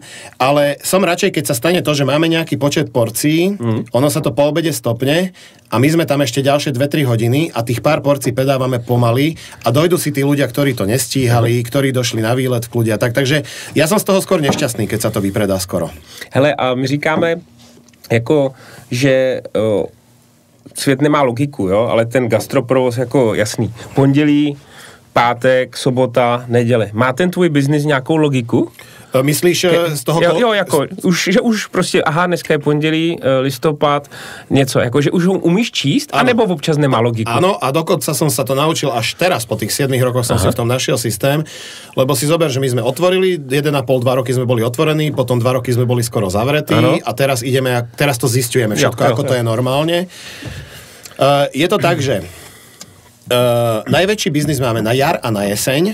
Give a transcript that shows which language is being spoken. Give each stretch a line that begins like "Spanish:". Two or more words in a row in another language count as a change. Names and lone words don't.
Slovak: Ale som radšej, keď sa stane to, že máme nejaký počet porcií, ono sa to po obede stopne a my sme tam ešte ďalšie 2-3 hodiny a tých pár porcií pedávame pomaly a dojdu si tí ľudia, ktorí to nestíhali, ktorí došli na výlet v kľude. Takže ja som z toho skôr nešťastný, keď sa to vypredá skoro.
Czech: Hele, a my říkáme, jako, že svět nemá logiku, jo, ale ten gastroprovoz jako jasný. Pondělí, pátek, sobota, neděle. Má ten tvůj biznis nějakou logiku? Myslíš z toho... Jo, jako, že už prostě, dneska je pondělí, listopad, něco, jako, že už ho umíš číst, anebo občas nemá logiku?
Slovak: Áno, a dokonca som sa to naučil až teraz, po tých 7 rokoch som si v tom našiel systém, lebo si zober, že my sme otvorili, 1,5-2 roky sme boli otvorení, potom 2 roky sme boli skoro zavretí a teraz teraz to zisťujeme všetko, ako to je normálne. Je to tak, že najväčší biznis máme na jar a na jeseň.